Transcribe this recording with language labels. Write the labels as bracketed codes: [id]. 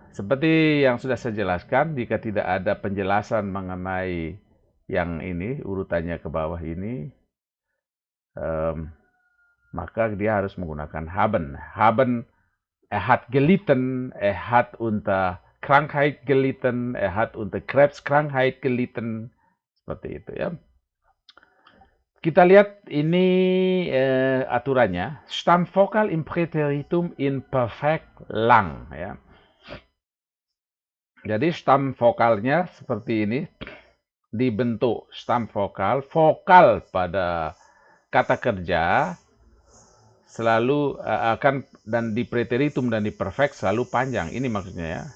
[id] Seperti yang sudah saya jelaskan, jika tidak ada penjelasan mengenai yang ini, urutannya ke bawah ini, maka dia harus menggunakan haben. [de] Haben, hat gelitten, hat unter Krankheit gelitten, hat unter Krebskrankheit gelitten. [id] Seperti itu, ya. Kita lihat ini aturannya. [de] Stammvokal im Präteritum in perfekt lang, ya. [id] Jadi stammvokalnya seperti ini. Dibentuk stammvokal, vokal pada kata kerja selalu akan, dan di preteritum dan di perfect selalu panjang. Ini maksudnya, ya.